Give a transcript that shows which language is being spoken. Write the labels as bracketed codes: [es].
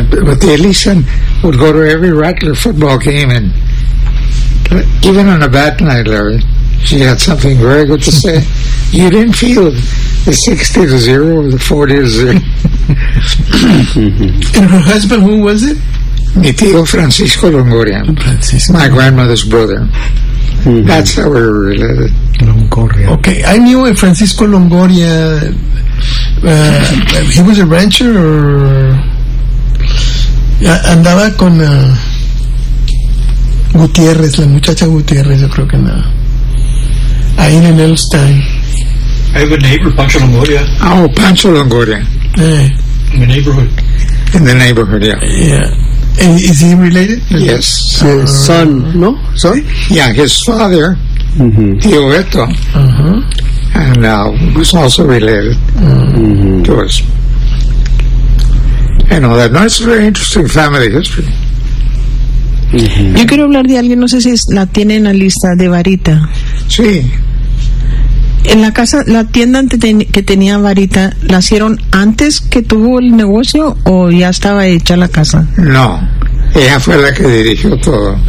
[en] But the Elisa would go to every Rattler football game, and even on a bad night, Larry, she had something very good to say. You didn't feel the 60-0 or the 40-0. And her husband, who was it? [es] Mi tío Francisco Longoria. Francisco. [en] My grandmother's brother. Mm-hmm. That's how we're related. Longoria. Okay, I knew Francisco Longoria. He was a rancher, or... [es] Andaba con Gutiérrez, la muchacha Gutiérrez, yo creo que nada. Ahí en Elstein. [en] I have a neighbor, Pancho Longoria. Oh, Pancho Longoria. In the neighborhood. In the neighborhood, yeah. Yeah. And is he related? Yes. Son, no? Son? Yeah, his father, mm-hmm, Tio Beto. Uh-huh. And now he's also related, mm-hmm, to us. And all that. No, it's a very interesting family history. Mm-hmm. [es] Yo quiero hablar de alguien, no sé si la tiene en la lista, de Varita. Sí. En la casa, la tienda que tenía Varita, ¿la hicieron antes que tuvo el negocio o ya estaba hecha la casa? No, ella fue la que dirigió todo.